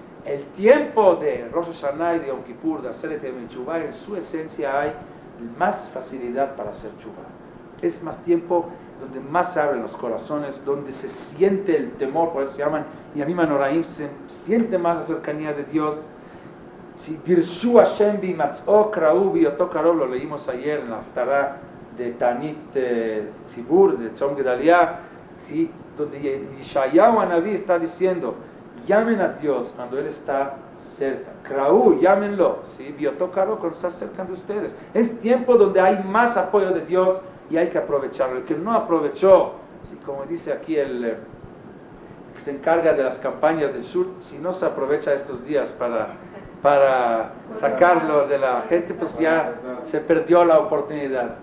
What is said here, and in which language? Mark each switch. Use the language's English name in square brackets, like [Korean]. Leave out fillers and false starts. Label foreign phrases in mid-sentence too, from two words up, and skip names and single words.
[Spanish] el tiempo de Rosh Hashanah y de Yom Kippur, de hacer el Teshuvah, en su esencia hay más facilidad para hacer Teshuvah. Es más tiempo donde más se abren los corazones, donde se siente el temor, por eso se llaman [Hebrew] ימים הנוראים, [Spanish] se siente más la cercanía de Dios. [Hebrew] Si דרשו ה' בהמצאו קראוהו בהיותו קרוב, [Spanish] lo leímos ayer en la Haftarah de [Hebrew] תענית ציבור, [Spanish] de Tzom Gedalia, ¿sí? Donde Yeshayahu Hanaví está diciendo, llamen a Dios cuando Él está cerca. Kra'u, llámenlo, ¿sí? [Hebrew] בהיותו קרוב, [Spanish] cuando está cerca de ustedes. Es tiempo donde hay más apoyo de Dios y hay que aprovecharlo. El que no aprovechó, ¿sí? Como dice aquí el que se encarga de las campañas del sur, si no se aprovecha estos días para sacarlo de la gente, pues ya se perdió la oportunidad.